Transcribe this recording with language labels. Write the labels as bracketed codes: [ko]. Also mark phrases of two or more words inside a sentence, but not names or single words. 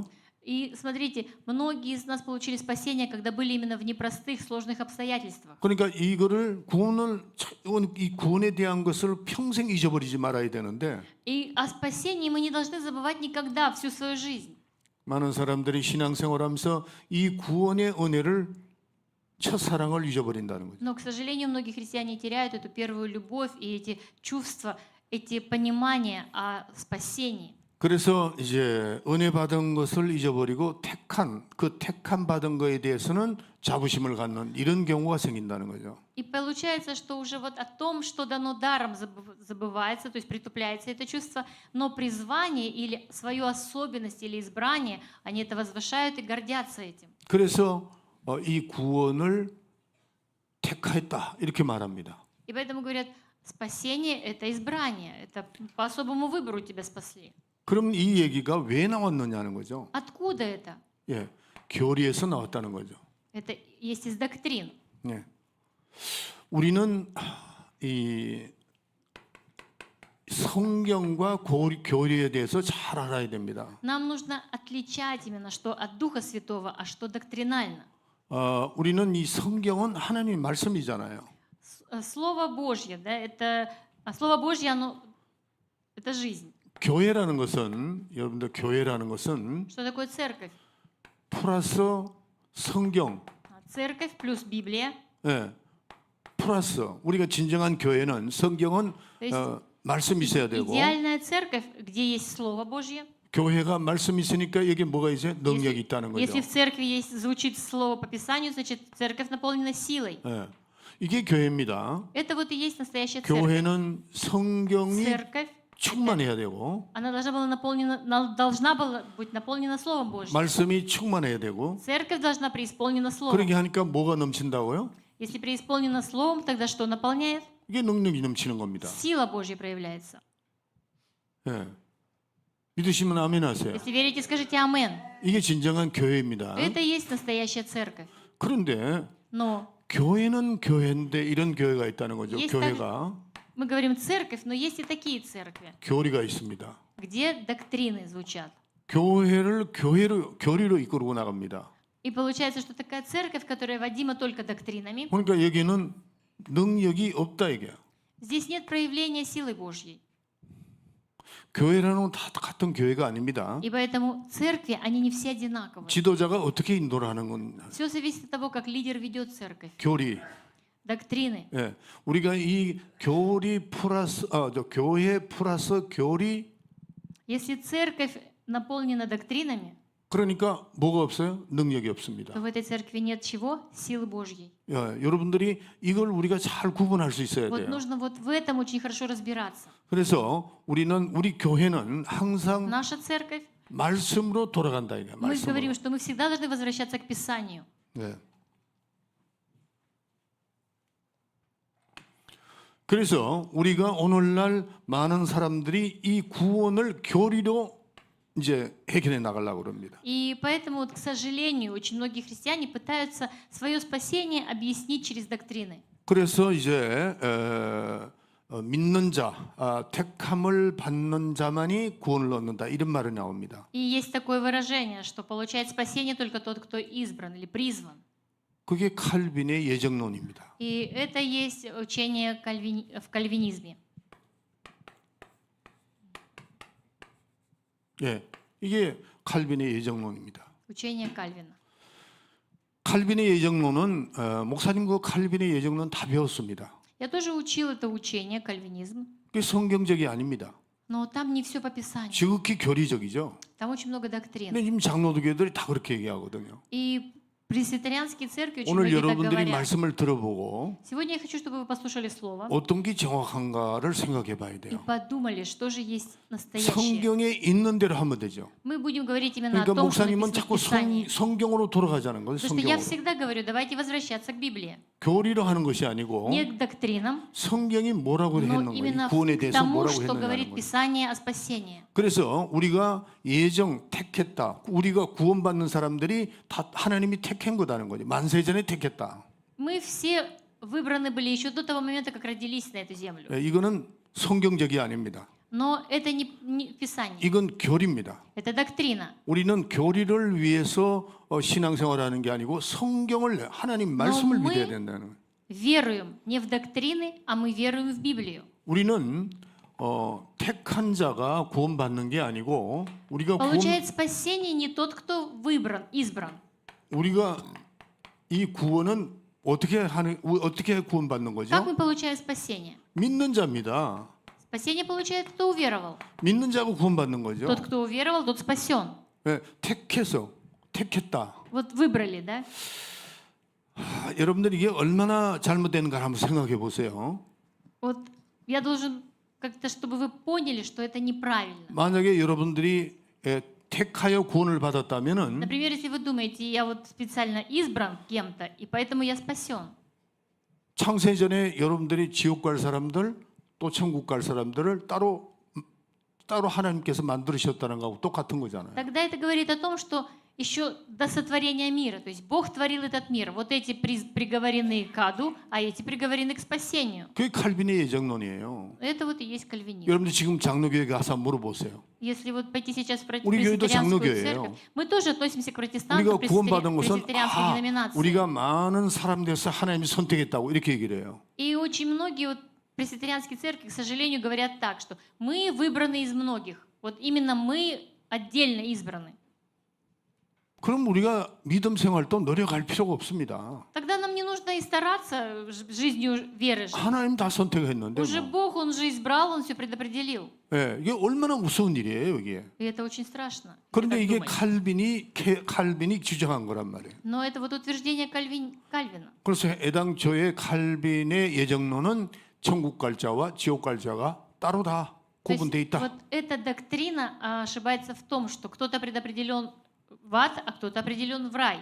[ru] И смотрите, многие из нас получили спасение, когда были именно в непростых, сложных обстоятельствах. [ko] 그러니까 이 구원에 대한 것을 평생 잊어버리지 말아야 되는데 [ru] И о спасении мы не должны забывать никогда, всю свою жизнь. [ko] 많은 사람들이 신앙생활하면서 이 구원의 은혜를 첫사랑을 잊어버린다는 거죠. [ru] Но, к сожалению, многие христиане теряют эту первую любовь и эти чувства, эти понимания о спасении. [ko] 그래서 이제 은혜 받은 것을 잊어버리고 택함 받은 거에 대해서는 자부심을 갖는 이런 경우가 생긴다는 거죠. [ru] И получается, что уже вот о том, что дано даром, забывается, то есть притупляется это чувство, но призвание или свою особенность или избрание, они это возвышают и гордятся этим. [ko] 그래서 이 구원을 택하였다 이렇게 말합니다. [ru] И поэтому говорят, спасение — это избрание, это по особому выбору тебя спасли. [ko] 그럼 이 얘기가 왜 나왔느냐는 거죠. [ru] Откуда это? [ko] 예, 교리에서 나왔다는 거죠. [ru] Это есть из доктрин. [ko] 예. 우리는 이 성경과 교리에 대해서 잘 알아야 됩니다. [ru] Нам нужно отличать именно, что от Духа Святого, а что доктринально. [ko] 우리는 이 성경은 하나님의 말씀이잖아요. [ru] Слово Божье, да, это Слово Божье, оно это жизнь. [ko] 교회라는 것은 여러분들 교회라는 것은 [ru] Что такое церковь? [ko] 플러스 성경, [ru] Церковь плюс Библия. [ko] 예, 플러스 우리가 진정한 교회는 성경은 말씀이 있어야 되고 [ru] Идеальная церковь, где есть Слово Божье. [ko] 교회가 말씀이 있으니까 여기 뭐가 있어요? 능력이 있다는 거죠. [ru] Если в церкви есть, звучит Слово по Писанию, значит церковь наполнена силой. [ko] 예, 이게 교회입니다. [ru] Это вот и есть настоящая церковь. [ko] 교회는 성경이 [ru] Церковь, [ko] 충만해야 되고 [ru] она должна была быть наполнена Словом Божьим. [ko] 말씀이 충만해야 되고 [ru] Церковь должна преисполнена Словом. [ko] 그렇게 하니까 뭐가 넘친다고요? [ru] Если преисполнена Словом, тогда что наполняет? [ko] 이게 능력이 넘치는 겁니다. [ru] Сила Божья проявляется. [ko] 예. 믿으시면 아멘 하세요. [ru] Если верите, скажите «Амен». [ko] 이게 진정한 교회입니다. [ru] Это и есть настоящая церковь. [ko] 그런데 [ru] Но [ko] 교회는 교회인데 이런 교회가 있다는 거죠. [ru] Есть [ko] 교회가 [ru] мы говорим «церковь», но есть и такие церкви, [ko] 교리가 있습니다. [ru] где доктрины звучат. [ko] 교회를 교리로 이끌고 나갑니다. [ru] И получается, что такая церковь, которая водима только доктринами, [ko] 그러니까 여기는 능력이 없다 이게. [ru] здесь нет проявления силы Божьей. [ko] 교회라는 건 다 같은 교회가 아닙니다. [ru] И поэтому церкви, они не все одинаковые. [ko] 지도자가 어떻게 인도를 하는 건 [ru] Все зависит от того, как лидер ведет церковь. [ko] 교리. [ru] Доктрины. [ko] 예, 우리가 이 교리 플러스 교회 플러스 교리 [ru] Если церковь наполнена доктринами, [ko] 그러니까 뭐가 없어요? 능력이 없습니다. [ru] то в этой церкви нет чего? Силы Божьей. [ko] 여러분들이 이걸 우리가 잘 구분할 수 있어야 [ru] Вот [ko] 돼요. [ru] нужно вот в этом очень хорошо разбираться. [ko] 그래서 우리 교회는 항상 [ru] Наша церковь, [ko] 말씀으로 돌아간다 이거야. [ru] мы [ko] 말씀으로. [ru] говорим, что мы всегда должны возвращаться к Писанию. [ko] 네. 그래서 우리가 오늘날 많은 사람들이 이 구원을 교리로 이제 해결해 나가려고 그럽니다. [ru] И поэтому, вот, к сожалению, очень многие христиане пытаются свое спасение объяснить через доктрины. [ko] 그래서 이제 믿는 자, 택함을 받는 자만이 구원을 얻는다 이런 말이 나옵니다. [ru] И есть такое выражение, что получает спасение только тот, кто избран или призван. [ko] 그게 칼빈의 예정론입니다. [ru] И это есть учение в кальвинизме. [ko] 예, 이게 칼빈의 예정론입니다. [ru] Учение Кальвина. [ko] 칼빈의 예정론은 목사님 그 칼빈의 예정론 다 배웠습니다. [ru] Я тоже учил это учение, кальвинизм, [ko] 그게 성경적이 아닙니다. [ru] но там не все по Писанию. [ko] 지극히 교리적이죠. [ru] Там очень много доктрин. [ko] 근데 지금 장로교들이 다 그렇게 얘기하거든요. [ru] И пресвитерианские церкви очень [ko] 오늘 [ru] многие так [ko] 여러분들이 [ru] говорят. [ko] 말씀을 들어보고 [ru] Сегодня я хочу, чтобы вы послушали Слово [ko] 어떤 게 정확한가를 생각해 봐야 [ru] и [ko] 돼요. [ru] подумали, что же есть настоящее. [ko] 성경에 있는 대로 하면 되죠. [ru] Мы будем говорить именно о [ko] 그러니까 [ru] том, что [ko] 목사님은 [ru] написано в [ko] 자꾸 [ru] Писании. [ko] 성경으로 돌아가자는 거예요. [ru] Потому что я [ko] 성경으로. [ru] всегда говорю, давайте возвращаться к Библии. [ko] 교리로 하는 것이 아니고 [ru] Не к доктринам, [ko] 성경이 뭐라고 [ru] но [ko] 했는 [ru] именно [ko] 거예요. 구원에 [ru] к [ko] 대해서 [ru] тому, [ko] 뭐라고 [ru] что [ko] 했느냐는 [ru] говорит [ko] 거예요. [ru] Писание о спасении. [ko] 그래서 우리가 예정 택했다. 우리가 구원받는 사람들이 다 하나님이 택한 거다는 거죠. 만세전에 택했다. [ru] Мы все выбраны были еще до того момента, как родились на эту землю. [ko] 이거는 성경적이 아닙니다. [ru] Но это не Писание, [ko] 이건 교리입니다. [ru] это доктрина. [ko] 우리는 교리를 위해서 신앙생활하는 게 아니고 성경을 하나님 말씀을 [ru] мы- [ko] 믿어야 된다는 거예요. [ru] Веруем не в доктрины, а мы веруем в Библию. [ko] 우리는 택한 자가 구원받는 게 아니고 [ru] Получает спасение не тот, кто избран. [ko] 우리가 이 구원은 어떻게 구원받는 거죠? [ru] Как мы получаем спасение? [ko] 믿는 자입니다. [ru] Спасение получает, кто уверовал. [ko] 믿는 자고 구원받는 거죠. [ru] Тот, кто уверовал, тот спасен. [ko] 네, 택했다. [ru] Вот выбрали, да? [ko] 여러분들 이게 얼마나 잘못되는가 한번 생각해 보세요. [ru] Вот я должен как-то, чтобы вы поняли, что это неправильно. [ko] 만약에 여러분들이 택하여 구원을 받았다면은 [ru] Например, если вы думаете, я вот специально избран кем-то, и поэтому я спасен. [ko] 창세전에 여러분들이 지옥 갈 사람들 또 천국 갈 사람들을 따로 하나님께서 만드셨다는 거하고 똑같은 거잖아요. [ru] Тогда это говорит о том, что еще до сотворения мира, то есть Бог творил этот мир. Вот эти приговорены к аду, а эти приговорены к спасению. [ko] 그게 칼빈의 예정론이에요. [ru] Это вот и есть кальвинизм. [ko] 여러분들 지금 장로교회 가서 물어보세요. [ru] Если вот пойти сейчас в [ko] 우리 교회도 [ru] пресвитерианскую [ko] 장로교회예요. [ru] церковь, мы тоже относимся к протестантам, [ko] 우리가 구원받은 것은 [ru] пресвитерианской деноминации. [ko] 우리가 많은 사람 돼서 하나님이 선택했다고 이렇게 얘기를 해요. [ru] И очень многие вот пресвитерианские церкви, к сожалению, говорят так, что мы выбраны из многих. Вот именно мы отдельно избраны. [ko] 그럼 우리가 믿음 생활도 노력할 필요가 없습니다. [ru] Тогда нам не нужно и стараться жизнью веры жить. [ko] 하나님 다 선택했는데 [ru] Уже [ko] 뭐. [ru] Бог, Он же избрал, Он все предопределил. [ko] 예, 이게 얼마나 무서운 일이에요, 이게. [ru] И это очень страшно. [ko] 그런데 [ru] так [ko] 이게 [ru] думать. [ko] 칼빈이 주장한 거란 말이에요. [ru] Но это вот утверждение Кальвина. [ko] 그래서 애당초에 칼빈의 예정론은 천국 갈 자와 지옥 갈 자가 따로 다 [ru] То есть [ko] 구분돼 있다. [ru] вот эта доктрина ошибается в том, что кто-то предопределен в ад, а кто-то определен в рай.